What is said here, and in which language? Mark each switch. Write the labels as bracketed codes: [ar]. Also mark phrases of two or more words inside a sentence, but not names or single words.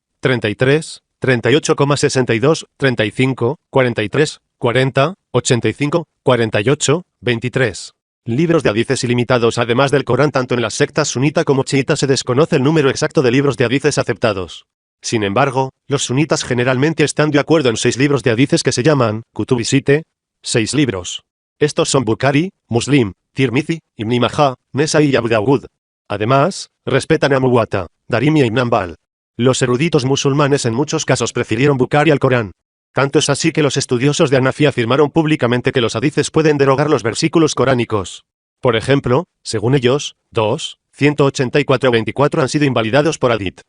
[es] 33, 38,62, 35, 43, 40, 85, 48, 23. Libros de hadices ilimitados. Además del Corán, tanto en las sectas sunita como chiita se desconoce el número exacto de libros de hadices aceptados. Sin embargo, los sunitas generalmente están de acuerdo en 6 libros de hadices que se llaman Kutubi Sitte, 6 libros. Estos son Bukhari, Muslim, Tirmizi, Ibn Majah, Nesai y Abu Dawud. Además, respetan a Muwatta, Darimi y Ibn Hanbal. Los eruditos musulmanes en muchos casos prefirieron Bukhari al Corán. Tanto es así que los estudiosos de Hanafi afirmaron públicamente que los hadices pueden derogar los versículos coránicos. Por ejemplo, según ellos, 2, 184-24 han sido invalidados por hadith.